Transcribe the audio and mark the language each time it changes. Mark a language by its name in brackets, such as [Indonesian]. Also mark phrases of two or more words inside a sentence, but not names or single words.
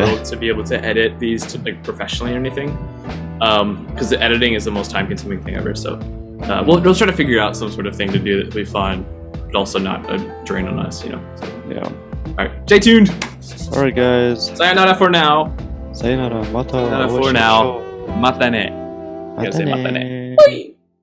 [English] world to be able to edit these professionally or anything. Because the editing is the most time-consuming thing ever. So we'll try to figure out some sort of thing to do that'll be fun, but also not a drain on us. So, Yeah. all right, stay tuned. All right, guys. Sayonara for now. [Japanese] さようなら。また. Sayonara for now. またね. You gotta say またね. またね. [English] Bye.